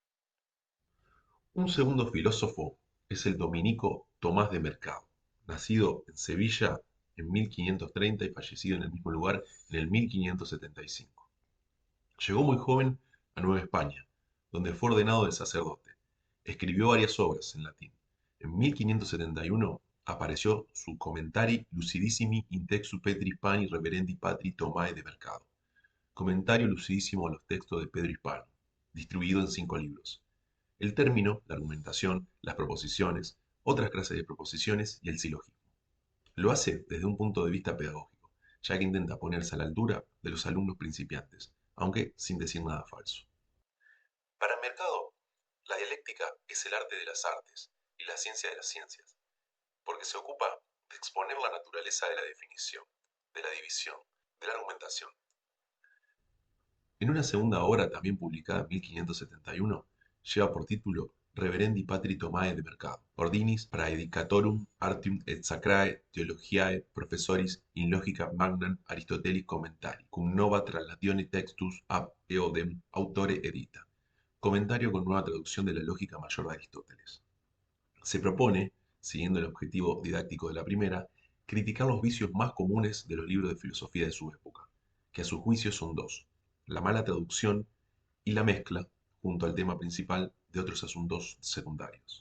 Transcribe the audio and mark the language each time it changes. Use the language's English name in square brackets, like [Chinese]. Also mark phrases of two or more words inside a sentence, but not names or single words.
[Spanish] Un segundo filósofo es el dominico Tomás de Mercado, nacido en Sevilla en 1530 y fallecido en el mismo lugar en el 1575. Llegó muy joven a Nueva España, donde fue ordenado de sacerdote. Escribió varias obras en latín. En 1571 apareció su Commentari lucidissimi in textu Petri Hispani reverendi patri Tomae de Mercado, comentario lucidísimo a los textos de Pedro Hispano, distribuido en 5 libros. El término, la argumentación, las proposiciones, otras clases de proposiciones y el silogismo. Lo hace desde un punto de vista pedagógico, ya que intenta ponerse a la altura de los alumnos principiantes, aunque sin decir nada falso. Para Mercado, la dialéctica es el arte de las artes y la ciencia de las ciencias, porque se ocupa de exponer la naturaleza de la definición, de la división, de la argumentación. En una segunda obra, también publicada en 1571, lleva por título Reverendi Patri Tomae de Mercado, Ordinis Praedicatorum Artium et Sacrae Theologiae Professoris in Logica Magnam Aristotelis Commentari, cum nova translatione textus ab eodem autore edita. Comentario con nueva traducción de la lógica mayor de Aristóteles. Se propone, siguiendo el objetivo didáctico de la primera, criticar los vicios más comunes de los libros de filosofía de su época, que a su juicio son dos: la mala traducción y la mezcla, junto al tema principal, de otros asuntos secundarios.